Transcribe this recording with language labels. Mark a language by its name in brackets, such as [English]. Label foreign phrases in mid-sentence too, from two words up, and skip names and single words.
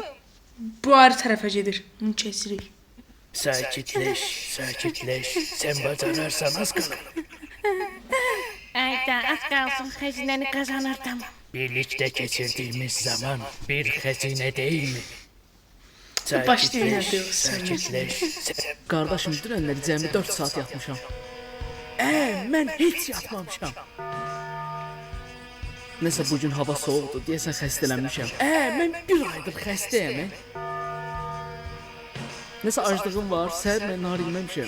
[Azerbaijani] Bu ayrı tərəfə gedir. Bunu kesirik. Sakitleş, sakitleş. Sen bacarırsan az kalır. [Turkish] Ayda az kalsın hazineni kazanırdım. Birlikte geçirdiğimiz zaman bir hazine değil mi? Başlayın hadi. [Azerbaijani] sakitleş. Qardaşım, dünənləri cəmi 4 saat yatmışam. Mən heç yatmamışam. Nəsə bugün hava soğukdur, deyəsən xəstələnmişəm. Mən bir aydır xəstəyəm. Nəsə aclığım var, səhər mən nahar yeməmişəm.